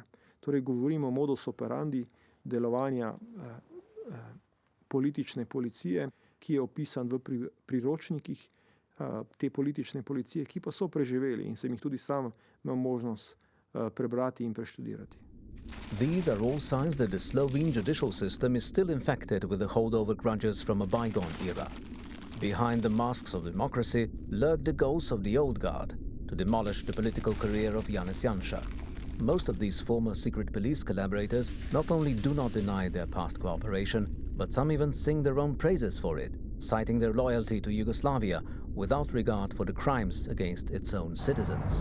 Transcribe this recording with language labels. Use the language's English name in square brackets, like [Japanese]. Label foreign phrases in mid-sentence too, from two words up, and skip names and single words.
[Slovenian] Torej govorimo o [Latin] modus operandi [Slovenian] delovanja politične policije, ki je opisan v priročnikih te politične policije, ki pa so preživeli in sem jih tudi sam imel možnost prebrati in preštudirati. [English] These are all signs that the Slovene judicial system is still infected with the holdover grudges from a bygone era. Behind the masks of democracy lurk the goals of the old guard, to demolish the political career of Janez Janša. Most of these former secret police collaborators not only do not deny their past cooperation, but some even sing their own praises for it, citing their loyalty to Yugoslavia without regard for the crimes against its own citizens.